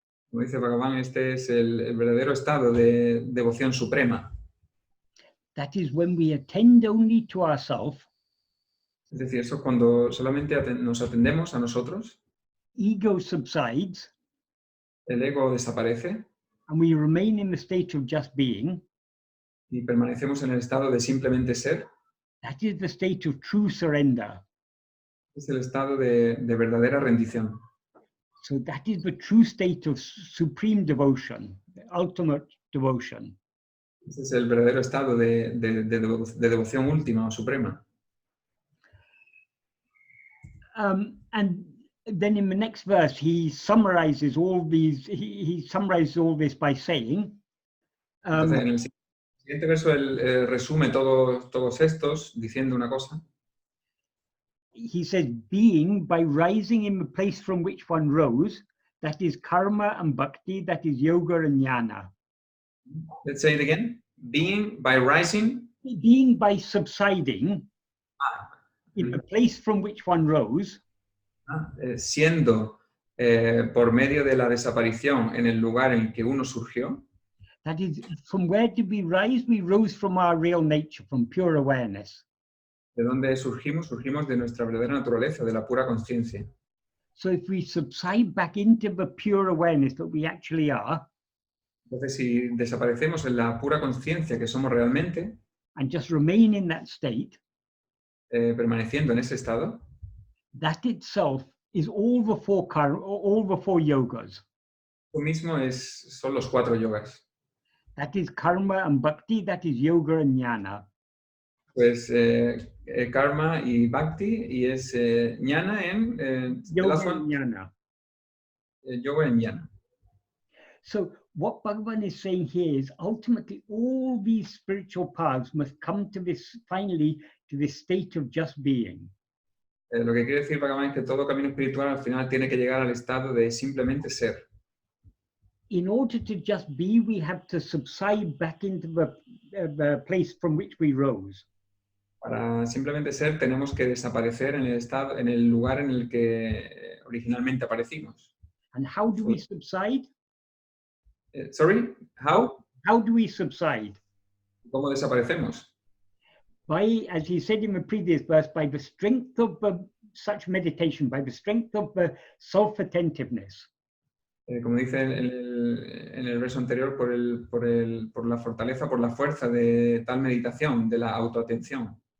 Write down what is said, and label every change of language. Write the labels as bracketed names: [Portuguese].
[Spanish] Como dice Bhagavan, este es el verdadero estado de devoción suprema. [English] That is when we attend only to ourselves. [Spanish] Es decir, eso cuando solamente nos atendemos a nosotros, [English] Ego subsides, [Spanish] el ego desaparece [English] and we remain in the state of just being. [Spanish] y permanecemos en el estado de simplemente ser. [English] That is the state of true surrender. [Spanish] Es el estado de verdadera rendición. [English] So that is the true state of supreme devotion, the ultimate devotion. [Spanish] Ese es el verdadero estado de devoción última o suprema. [English] And then in the next verse, he summarizes all these. He summarizes all this by saying, [Spanish] Entonces, en el siguiente verso él resume todos estos diciendo una cosa. [English] he says, being by rising in the place from which one rose, that is karma and bhakti, that is yoga and jnana. Let's say it again. Being by rising. Being by subsiding in the place from which one rose. [Spanish] Siendo por medio de la desaparición en el lugar en que uno surgió. [English] That is, from where did we rise? We rose from our real nature, from pure awareness. [Spanish] ¿De dónde surgimos? Surgimos de nuestra verdadera naturaleza, de la pura conciencia. [English] So if we subside back into the pure awareness that we actually are, [Spanish] entonces si desaparecemos en la pura conciencia que somos realmente, [English] and just remain in that state, [Spanish] permaneciendo en ese estado, [English] that itself is all the four yogas. [Spanish] Tú mismo son los 4 yogas. [English] That is karma and bhakti, that is yoga and jnana. [Spanish] Pues karma y bhakti, y es jnana en [English] Yoga and jnana. Yoga and jnana. So what Bhagavan is saying here is ultimately all these spiritual paths must come to this, finally, to this state of just being. [Spanish] Lo que quiere decir Bhagavan es que todo camino espiritual al final tiene que llegar al estado de simplemente ser. [English] In order to just be, we have to subside back into the place from which we rose. [Spanish] Para simplemente ser tenemos que desaparecer en el lugar en el que originalmente aparecimos. [English] And how do we subside? Sorry, how? How do we subside? [Spanish] ¿Cómo desaparecemos? [English] By, as he said in the previous verse, by the strength of such meditation, by the strength of the self-attentiveness. [Spanish] Como dice en el verso anterior, por la fortaleza, por la fuerza de tal meditación, de la autoatención.